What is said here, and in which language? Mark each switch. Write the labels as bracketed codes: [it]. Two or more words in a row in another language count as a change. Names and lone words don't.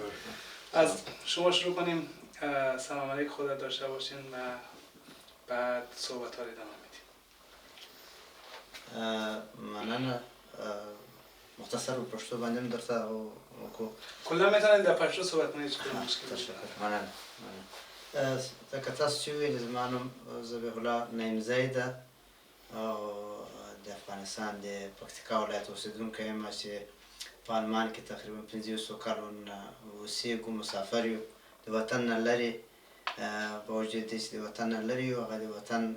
[fa] از شما شروع کنیم. سلام علیکم، خدا داشته باشین و بعد صحبت ها رو ادامه میدیم. [ps] مننه. مختصر و پشتو بندیم درته و [fa] کلا میتونید در پشتو صحبت کنید، هیچ مشکلی نیست. [ps] مننه. که تاسو چې ویل زما نوم ذبیح الله نعیمزی ده او د افغانستان د پکتیکا ولایت اوسیدونکی یم چې په آلمان کې تقریبا 500 کالو نه اوسېږو، مسافر یو، د وطن نه لرې، په وجود دې چې د وطن نه لرې یو، هغه د وطن